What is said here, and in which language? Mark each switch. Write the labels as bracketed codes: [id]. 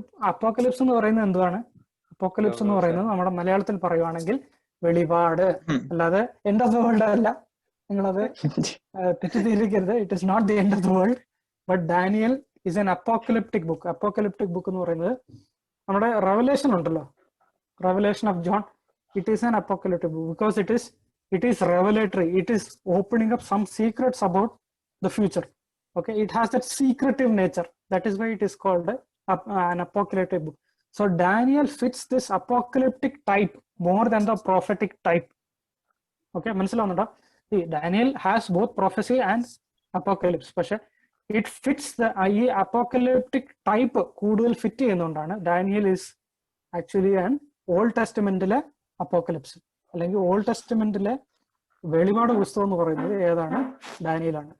[ml] Apocalypse എന്ന് പറയുന്നത് എന്തുവാണ്? അപ്പോക്കലിപ്സ് എന്ന് പറയുന്നത് നമ്മുടെ മലയാളത്തിൽ പറയുവാണെങ്കിൽ വെളിപാട്, അല്ലാതെ [en] end of the world [ml] അല്ല. നിങ്ങളത് തെറ്റിദ്ധരിക്കരുത്. [en] It is not the end of the world, but Daniel is an apocalyptic book. Apocalyptic book [ml] എന്ന് പറയുന്നത് നമ്മുടെ [en] Revelation ഉണ്ടല്ലോ, revelation of John, it is an apocalyptic book because it is revelatory. It is opening up some secrets about the future. Okay, it has that secretive nature. That is why it is called an apocalyptic book. So Daniel fits this apocalyptic type more than the prophetic type. [ml] Okay, മനസ്സിലാവുന്നുണ്ടോ? [en] Daniel has both prophecy and apocalypse. [ml] പക്ഷെ [en] it fits the [ml] ഈ apocalyptic type കൂടുതൽ fit ചെയ്യുന്നതുകൊണ്ടാണ് Daniel [en] is actually an [ml] old ടെസ്റ്റമെന്റിലെ apocalypse, അല്ലെങ്കിൽ old ടെസ്റ്റമെന്റിലെ വെളിപാട് പുസ്തകം എന്ന് പറയുന്നത് ഏതാണ്? ഡാനിയലാണ്.